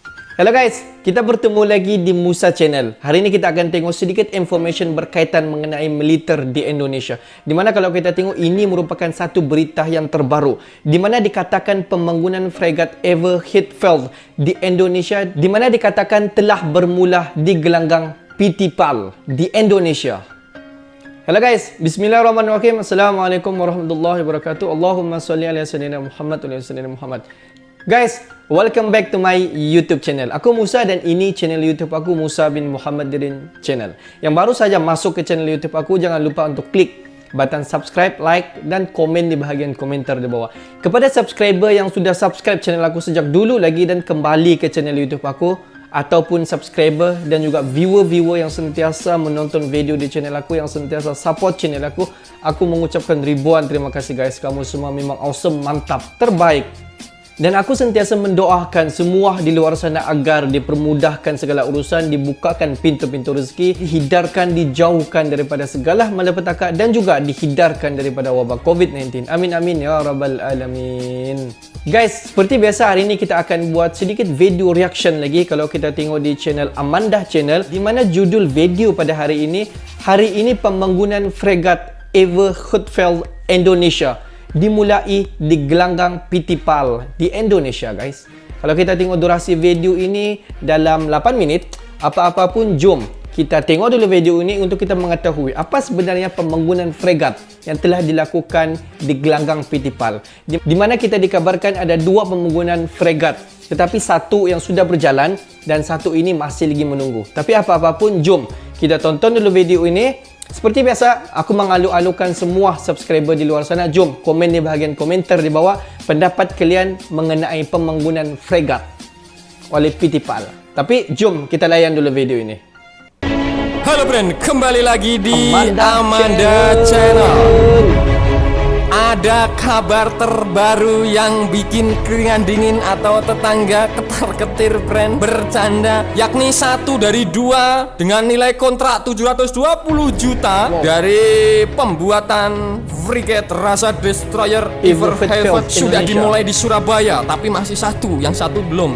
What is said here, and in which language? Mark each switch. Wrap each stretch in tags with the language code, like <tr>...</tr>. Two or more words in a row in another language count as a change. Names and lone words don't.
<en>Hello guys,</en> <ms>kita bertemu lagi di Musa Channel. Hari ini kita akan tengok sedikit information berkaitan mengenai militer di Indonesia. Di mana kalau kita tengok ini merupakan satu berita yang terbaru, di mana dikatakan pembangunan fregat Ever Hidfeld di Indonesia, di mana dikatakan telah bermula di gelanggang PT PAL di Indonesia.</ms> <en>Hello guys,</en> <ar>بسم الله الرحمن الرحيم. السلام عليكم ورحمة الله وبركاته. اللهم صل على سيدنا محمد وعلى سيدنا محمد.</ar> <en>Guys, welcome back to my YouTube channel.</en> <ms>Aku Musa dan ini channel YouTube aku, Musa bin Muhammad Dirin Channel. Yang baru saja masuk ke channel YouTube aku, jangan lupa untuk klik</ms> <en>button subscribe,</en> <ms>like dan komen di bahagian komentar di bawah. Kepada subscriber yang sudah subscribe channel aku sejak dulu lagi dan kembali ke channel YouTube aku, ataupun subscriber dan juga viewer-viewer yang sentiasa menonton video di channel aku, yang sentiasa</ms> <en>support channel</en> <ms>aku mengucapkan ribuan terima kasih guys. Kamu semua memang awesome, mantap, terbaik. Dan aku sentiasa mendoakan semua di luar sana agar dipermudahkan segala urusan, dibukakan pintu-pintu rezeki, dihidarkan, dijauhkan daripada segala malapetaka dan juga dihidarkan daripada wabak COVID-19.</ms> <ar>آمين آمين يا رب العالمين.</ar> <ms>Guys, seperti biasa hari ini kita akan buat sedikit video reaction lagi kalau kita tengok di channel Amanda Channel, di mana judul video pada hari ini pembangunan fregat Ever Hidfeld Indonesia dimulai di gelanggang PT PAL di Indonesia guys. Kalau kita tengok durasi video ini dalam 8 minit, apa-apa pun jom kita tengok dulu video ini untuk kita mengetahui apa sebenarnya pembangunan fregat yang telah dilakukan di gelanggang PT PAL. Di mana kita dikabarkan ada dua pembangunan fregat, tetapi satu yang sudah berjalan dan satu ini masih lagi menunggu. Tapi apa-apa pun jom kita tonton dulu video ini. Seperti biasa, aku mengalu-alukan semua subscriber di luar sana. Jom komen di bahagian komentar di bawah pendapat kalian mengenai pembangunan fregat oleh PT PAL. Tapi jom kita layan dulu video ini.</ms> <en>Halo friend,</en> <id>kembali lagi di Amanda Channel. Ada kabar terbaru yang bikin keringan dingin atau tetangga ketar-ketir friend bercanda, yakni satu dari dua dengan nilai kontrak 720 juta dari pembuatan frigate rasa destroyer Ever Hidfeld sudah dimulai di Surabaya, tapi masih satu, yang satu belum.</id>